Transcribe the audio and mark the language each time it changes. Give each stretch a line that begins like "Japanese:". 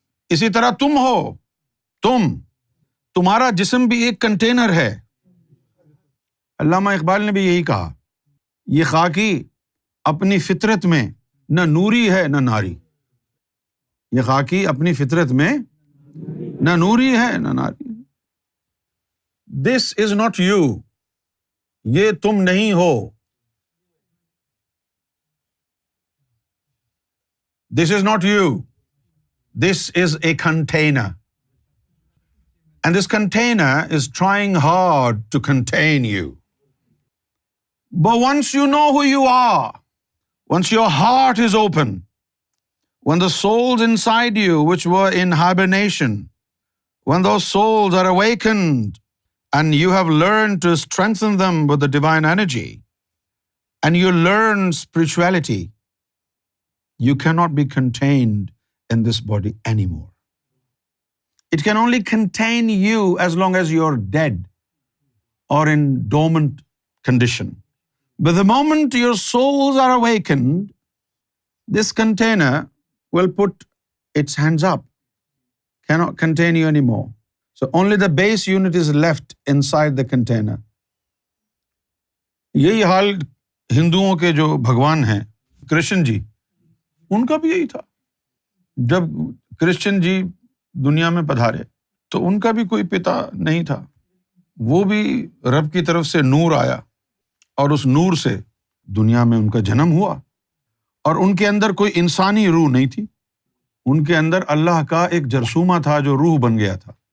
Urdu: اسی طرح تم ہو، تمہارا جسم بھی ایک کنٹینر ہے۔ علامہ اقبال نے بھی یہی کہا، یہ خاکی اپنی فطرت میں نہ نوری ہے نہ ناری، یہ خاکی اپنی فطرت میں نہ نوری ہے نہ ناری۔
English: this is not you,
Urdu: یہ تم نہیں ہو،
English: This is not you, this is a container, and this container is trying hard to contain you. But once you know who you are, once your heart is open, when the souls inside you which were in hibernation, when those souls are awakened and you have learned to strengthen them with the divine energy and you learn spirituality, you cannot be contained in this body anymore. It can only contain you as long as you're dead or in dormant condition. But the moment your souls are awakened, this container will put its hands up, cannot contain you anymore. So only the base unit is left inside the container.
Urdu: یہی حال ہندوؤں کے جو بھگوان ہیں کرشن جی، ان کا بھی یہی تھا۔ جب کرشن جی دنیا میں پدھارے تو ان کا بھی کوئی پتا نہیں تھا، وہ بھی رب کی طرف سے نور آیا اور اس نور سے دنیا میں ان کا جنم ہوا، اور ان کے اندر کوئی انسانی روح نہیں تھی، ان کے اندر اللہ کا ایک جرثومہ تھا جو روح بن گیا تھا۔